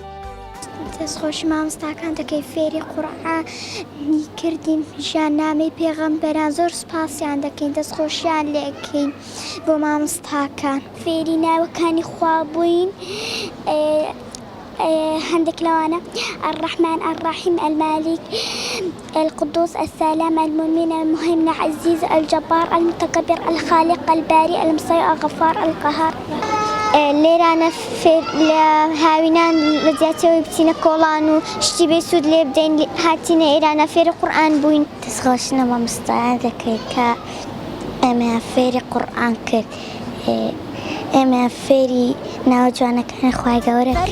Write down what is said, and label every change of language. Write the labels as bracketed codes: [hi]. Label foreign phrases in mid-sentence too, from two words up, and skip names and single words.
[ckb] دەستخۆشی مامۆستاکان دەکەی فێری قورئانی کردین ژیاننامەی پێغەمبەران زۆر سوپاسیان دەکەین دەستخۆشیان لێکەین بۆ مامۆستاکان. فێری ناوەکانی خوا بووین هەندێک لەوانە [ar] الرحمن الرحيم المالك القدوس السلام المؤمن المهيمن العزيز الجبار المتكبر الخالق الباري المصير الغفار القهار. [ckb] لێرانە لە هاوینان لە زیاترەوەی بچینە کۆڵان و شتی بێسوود لێ بدەین هاتینە ئێرانە فێری قورئان بووین. دەستخۆشینە مامۆستایان دەکەی کە ئێمە فێری قورئان کرد ئێمە فێری ناوە جوانەکانی خوای گەورە کرد.